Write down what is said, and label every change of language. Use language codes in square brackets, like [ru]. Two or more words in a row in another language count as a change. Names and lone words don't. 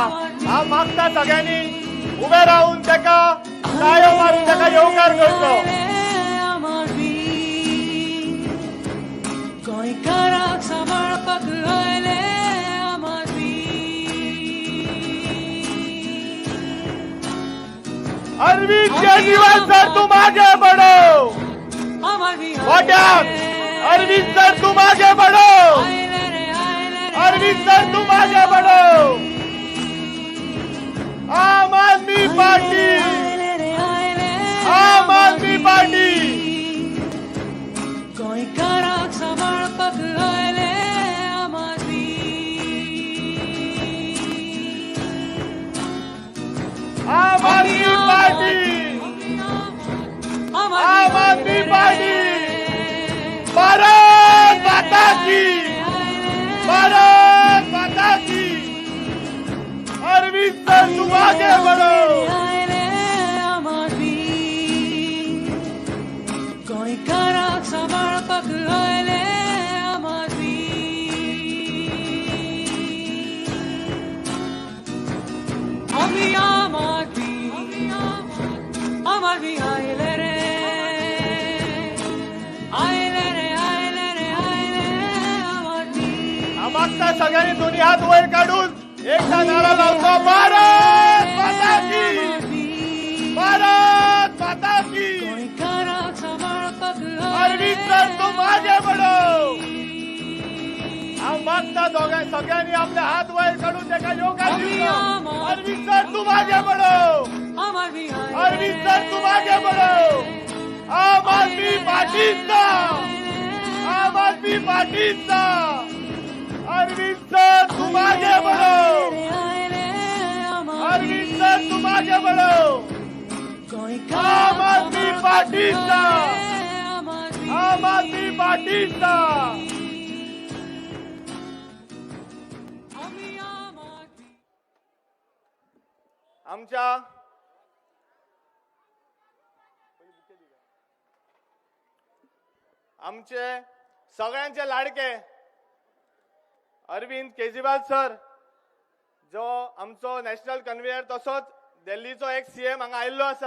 [kok] हांव मागता सगळ्यांनी उबे रावन ताका ताळयो मारून ताका येवकार करचो. गोंयकाराक सांबाळपाक लायले [hi] अरविंद केजरीवाल सर तुम आगे बढ़ो. अरविंद सर तुम आगे बढ़ो. अरविंद सर तुम आगे बढ़ो. आम आदमी पार्टी, आम आदमी पार्टी. [kok] गोंयकाराक सांबाळपाक लायले आम आदमी. [hi] आम आदमी पार्टी, आम आदमी पार्टी. भारत माता की, भारत माता की. अरविंद सर तुम आगे बढ़ो. [kok] आम आदमी गोंयकाराक सांबाळपाक लायले आम आदमी. आमी आम आदमी, आम आदमी आयले रे, आयले रे, आयले रे, आयले आम आदमी. मागता सगळ्यांनी दोन्ही हात वर काढून एकदा नारा लावतो. [hi] भारत माता की, भारत माता की. [kok] गोंयकाराक सांबाळपाक [hi] अरविंद सर तुम आगे बढ़ो. [kok] हांव मागता सगळ्यांनी आपले हात वर काढून त्याका योगा दिवचो. [hi] अरविंद सर तुम आगे बढ़ो. आम आदमी अरविंद सर तुम आगे बढ़ो. [kok] आम आदमी पार्टीचा, आम आदमी पार्टीचा. [hi] अरविंद सर तुम आगे बढ़ो, आए आम अरविंद सर तुम आगे बढ़ो. कोई [kok] आम आदमी पार्टीचा, आम आदमी आम आदमी पार्टीचा. आम्ही आम आदमी आमच्या आमचे सगळ्यांचे लाडके अरविंद केजरीवाल सर, जो आमचो [en] national convener [kok] तसोच दिल्लीचो एक सीएम हांगा आयिल्लो आसा.